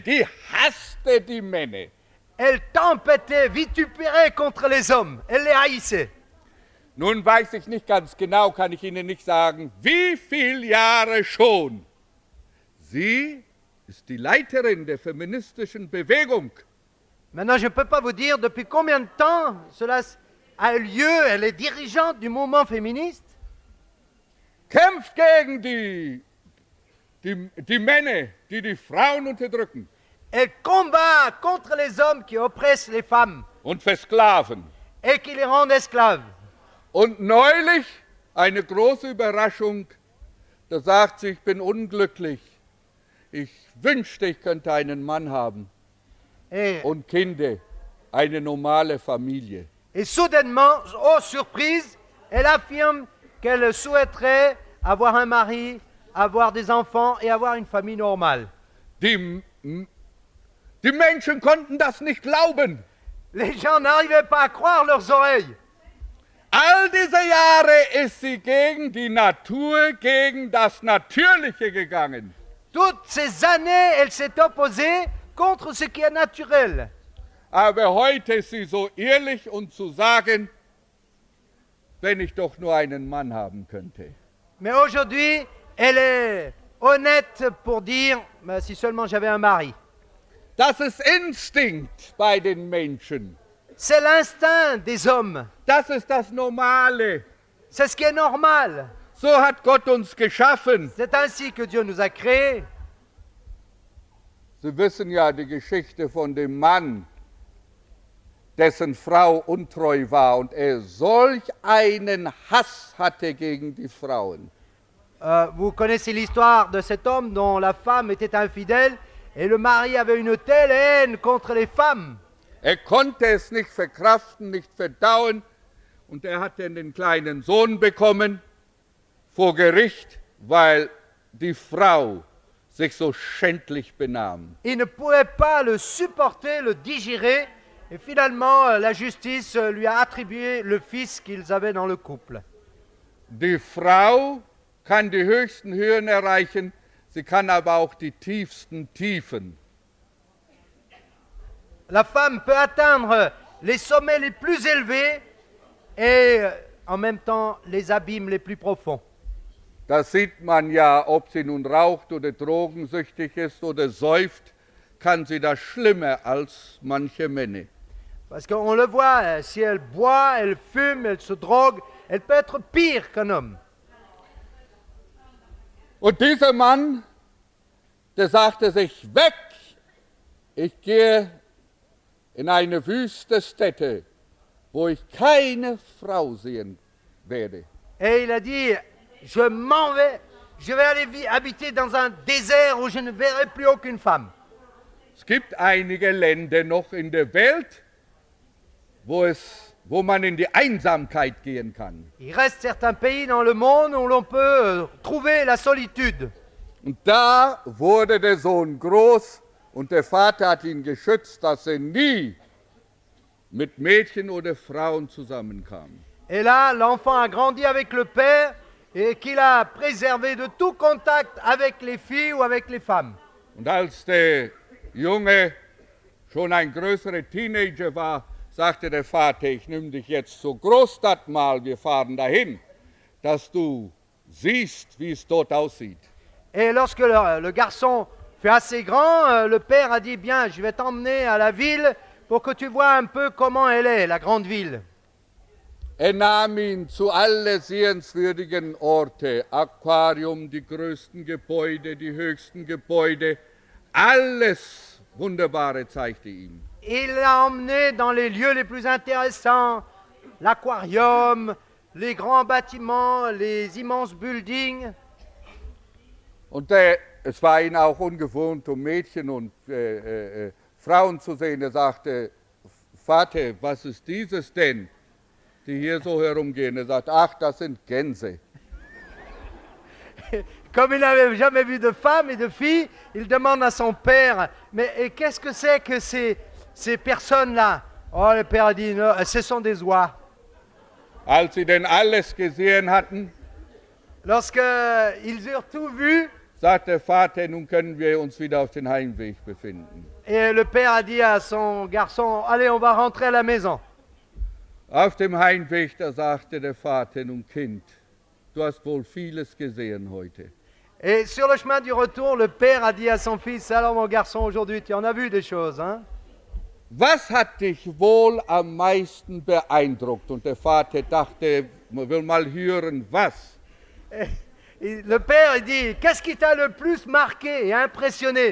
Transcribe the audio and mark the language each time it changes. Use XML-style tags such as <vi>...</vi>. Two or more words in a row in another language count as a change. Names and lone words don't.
<de>Die hasste die Männer.</de> <fr>elle tempêtait, vitupérait contre les hommes. Elle les haïssait.</fr> <de>Nun weiß ich nicht ganz genau, kann ich Ihnen nicht sagen, wie viele Jahre schon. Sie ist die Leiterin der feministischen Bewegung.</de> <fr>Maintenant, je ne peux pas vous dire depuis combien de temps cela a eu lieu. Elle est dirigeante du mouvement féministe.</fr> <de>Kämpft gegen die Männer, die die Frauen unterdrücken</de> <fr>Elle combat contre les hommes qui oppressent les femmes</fr> <de>und versklaven.</de> <fr>et qui les rendent esclaves.</fr> <de>Und neulich eine große Überraschung, da sagt sie, ich bin unglücklich. Ich wünschte, ich könnte einen Mann haben</de> <fr>Et,</fr> <de>und Kinder, eine normale Familie.</de> <fr>et soudainement, oh surprise, elle affirme qu'elle souhaiterait avoir un mari, avoir des enfants et avoir une famille normale.</fr> <de>Die Menschen konnten das nicht glauben.</de> <fr>Les gens n'arrivaient pas à croire leurs oreilles.</fr> <de>All diese Jahre ist sie gegen die Natur, gegen das Natürliche gegangen.</de> <fr>Toutes ces années, elle s'est opposée contre ce qui est naturel.</fr> <de>Aber heute ist sie so ehrlich und zu sagen, wenn ich doch nur einen Mann haben könnte.</de> <fr>Mais aujourd'hui, elle est honnête pour dire, bah, si seulement j'avais un mari.</fr> <de>Das ist Instinkt bei den Menschen.</de> <fr>C'est l'instinct des hommes.</fr> <de>Das ist das Normale.</de> <fr>C'est ce qui est normal.</fr> <de>So hat Gott uns geschaffen.</de> <fr>C'est ainsi que Dieu nous a créés.</fr> <de>Sie wissen ja die Geschichte von dem Mann, dessen Frau untreu war und er solch einen Hass hatte gegen die Frauen.</de> <fr>Vous connaissez l'histoire de cet homme dont la femme était infidèle et le mari avait une telle haine contre les femmes.</fr> <de>Er konnte es nicht verkraften, nicht verdauen und er hat dann den kleinen Sohn bekommen vor Gericht, weil die Frau sich so schändlich benahm.</de> <fr>Il ne pouvait pas le supporter, le digérer et finalement la justice lui a attribué le fils qu'ils avaient dans le couple.</fr> <de>Die Frau kann die höchsten Höhen erreichen, sie kann aber auch die tiefsten Tiefen.</de> <fr>La femme peut atteindre les sommets les plus élevés et en même temps les abîmes les plus profonds.</fr> <de>Da sieht man ja, ob sie nun raucht oder drogensüchtig ist oder säuft, kann sie das schlimmer als manche Männer.</de> <fr>Parce qu'on le voit, si elle boit, elle fume, elle se drogue, elle peut être pire qu'un homme.</fr> <de>Und dieser Mann, der sagte sich, weg, ich gehe in eine wüste Stätte, wo ich keine Frau sehen werde.</de> <fr>Et il a dit, je m'en vais, je vais aller habiter dans un désert où je ne verrai plus aucune femme.</fr> <de>Es gibt einige Länder noch in der Welt, wo man in die Einsamkeit gehen kann.</de> <fr>Il reste certains pays dans le monde où l'on peut trouver la solitude.</fr> <de>Und da wurde der Sohn groß und der Vater hat ihn geschützt, dass er nie mit Mädchen oder Frauen zusammenkam.</de> <fr>Et là, l'enfant a grandi avec le père et qu'il a préservé de tout contact avec les filles ou avec les femmes.</fr> <de>Und als der Junge schon ein größerer Teenager war, sagte der Vater, ich nehme dich jetzt zur Großstadt mal, wir fahren dahin, dass du siehst, wie es dort aussieht.</de> <fr>Et lorsque le garçon fut assez grand, le père a dit, bien, je vais t'emmener à la ville pour que tu vois un peu comment elle est, la grande ville.</fr> <de>Er nahm ihn zu alle sehenswürdigen Orte, Aquarium, die größten Gebäude, die höchsten Gebäude, alles Wunderbare zeigte ihm.</de> <fr>Il l'a emmené dans les lieux les plus intéressants, l'aquarium, les grands bâtiments, les immenses buildings.</fr> <de>Und es war ihm auch ungewohnt, Mädchen und Frauen zu sehen. Er sagte, Vater, was ist dieses denn, die hier so herumgehen? Er sagt, ach, das sind Gänse.</de> <fr>Comme il n'avait jamais vu de femmes et de filles, il demande à son père, mais qu'est-ce que c'est que ces personnes-là? Oh, le père a dit, non, ce sont des oies.</fr> <de>Als sie denn alles gesehen hatten,</de> <fr>Lorsqu'ils eurent tout vu,</fr> <de>sagt der Vater, nun können wir uns wieder auf den Heimweg befinden.</de> <fr>et le père a dit à son garçon, allez, on va rentrer à la maison.</fr> <de>Auf dem Heimweg, da sagte der Vater, nun Kind, du hast wohl vieles gesehen heute.</de> <fr>Et sur le chemin du retour, le père a dit à son fils, alors mon garçon, aujourd'hui, tu en as vu des choses, hein?</fr> <de>Was hat dich wohl am meisten beeindruckt? Und der Vater dachte, man will mal hören, was.</de> <fr>Et le père il dit, qu'est-ce qui t'a le plus marqué et impressionné?</fr>